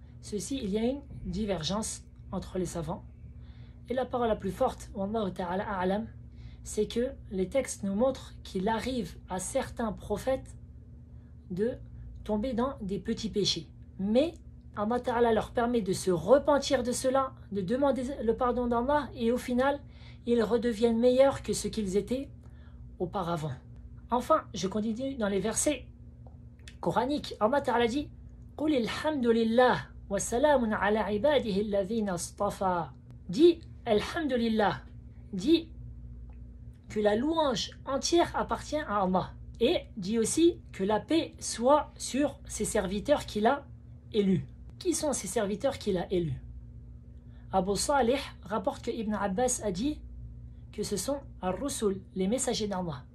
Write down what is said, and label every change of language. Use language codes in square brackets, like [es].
[fr] Ceci, il y a une divergence entre les savants. Et la parole la plus forte, Wallahu Ta'ala A'lam, c'est que les textes nous montrent qu'il arrive à certains prophètes de tomber dans des petits péchés. Mais Allah Ta'ala leur permet de se repentir de cela, de demander le pardon d'Allah, et au final, ils redeviennent meilleurs que ce qu'ils étaient auparavant. Enfin, je continue dans les versets coraniques. Allah Ta'ala dit: [ar] قُلِ الْحَمْدُ لِلَّهِ وَسَلَامٌ عَلَى عِبَادِهِ الَّذِينَ اصْطَفَى. [fr] Dis Alhamdulillah, dis que la louange entière appartient à Allah, et dit aussi que la paix soit sur ses serviteurs qu'il a élus. Qui sont ces serviteurs qu'il a élus? Abu Salih rapporte que Ibn Abbas a dit que ce sont Ar-Rusul, les messagers d'Allah.